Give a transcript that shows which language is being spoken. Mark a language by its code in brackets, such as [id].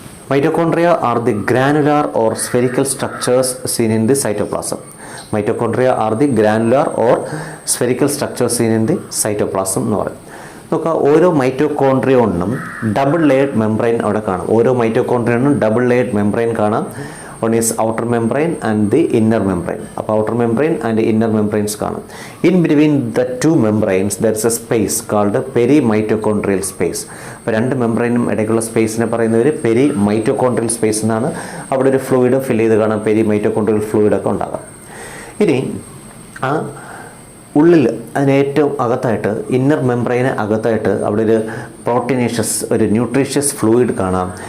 [en] Mitochondria are the granular or spherical structures seen in the cytoplasm. Mitochondria are the granular or spherical structures seen in the cytoplasm എന്ന് പറയും. [ml] നോക്കുക, ഓരോ മൈറ്റോകോൺട്രിയോണിനും double layered membrane അവിടെ കാണും. ഓരോ മൈറ്റോകോൺട്രിയോണിനും double layered membrane കാണാം. [en] One is outer membrane and the inner membrane. അപ്പോൾ outer membrane and inner membranes കാണും. In between the two membranes there is a space called perimitochondrial space. [ml] അപ്പോൾ 2 മെംബ്രെയിനും ഇടയ്ക്കുള്ള സ്പേസിനെ പറയുന്നവർ പെരിമൈറ്റോകോൺട്രിയൽ space എന്നാണ്. അവിടെ ഒരു ഫ്ലൂയിഡും ഫില്ല് ചെയ്ത് കാണാം, പെരിമൈറ്റോകോൺട്രിയൽ ഫ്ലൂയിഡൊക്കെ ഉണ്ടാകാം. ഇനി ആ ഉള്ളിൽ അതിനേറ്റവും അകത്തായിട്ട് ഇന്നർ മെംബ്രെയിന് അകത്തായിട്ട് അവിടെ ഒരു പ്രോട്ടീനേഷ്യസ് ഒരു ന്യൂട്രീഷ്യസ് ഫ്ലൂയിഡ് കാണാം.